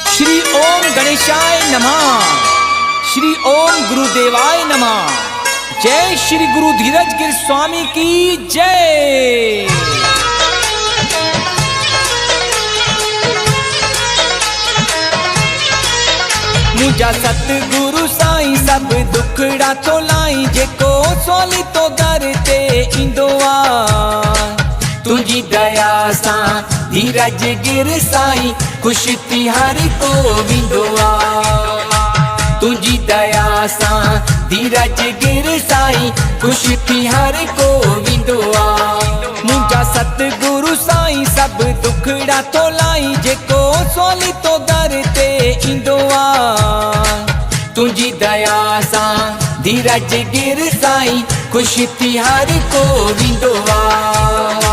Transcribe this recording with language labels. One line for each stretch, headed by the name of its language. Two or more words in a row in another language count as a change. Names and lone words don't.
Sanskrit: श्री ओम गणेशाय नमः। श्री ओम गुरुदेवाय नमः।
Hindi: जय श्री गुरु धीरज गिर स्वामी की जय।
Sindhi: मुझा सतगुरु साईं सब दुखड़ा तो लाई, जेको सोली तो दर ते इंदो आ। तुझी दया सा धीरज गिर साईं, खुश तिहार को विंदो आ। तुझी दया सा धीरज गिर साईं, खुश तिहार को विंदो आ। मुझा सतगुरु साईं सब दुखड़ा तो लाई, जेको सोली तो दर ते इंदो आ। तुझी दया सा धीरज गिर साईं, खुश तिहार को विंदो आ।